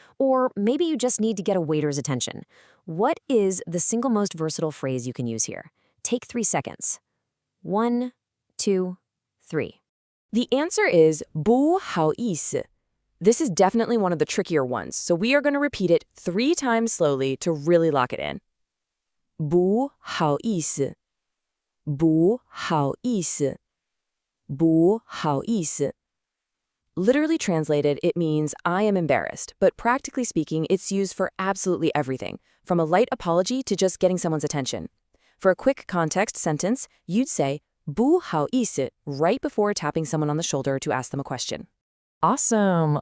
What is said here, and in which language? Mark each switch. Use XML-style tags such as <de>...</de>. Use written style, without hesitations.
<en>Or maybe you just need to get a waiter's attention. What is the single most versatile phrase you can use here? Take 3 seconds. 1, 2, 3. The answer is</en> <zh>不好意思.</zh> <en>This is definitely one of the trickier ones, so we are going to repeat it 3 times slowly to really lock it in.</en> <zh>不好意思，不好意思，不好意思.</zh> <en>Literally translated, it means I am embarrassed, but practically speaking, it's used for absolutely everything, from a light apology to just getting someone's attention. For a quick context sentence, you'd say</en> <zh>不好意思</zh> <en>right before tapping someone on the shoulder to ask them a question. Awesome!</en>